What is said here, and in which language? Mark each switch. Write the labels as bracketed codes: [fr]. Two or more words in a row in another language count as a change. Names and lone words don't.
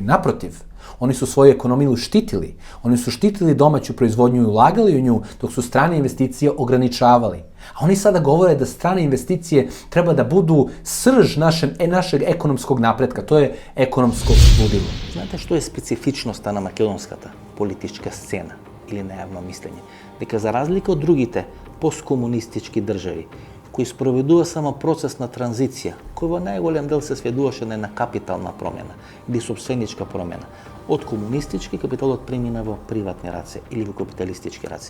[sr] Naprotiv, oni su svoju ekonomiju štitili. Oni su štitili domaću proizvodnju i ulagali u nju, dok su strane investicije ograničavali. A oni sada govore da strane investicije treba da budu srž našeg ekonomskog napretka. To je ekonomsko ludilo. Znate što je specifičnost na makedonskата politička scena ili najavno mišljenje? [mk] Дека за разлика од другите посткомунистички држави, кои спроведува само процесна транзиција, кој во најголем дел се сведуваше на капитална промена или собственичка промена, од комунистички капиталот премина во приватни раце или во капиталистички раце.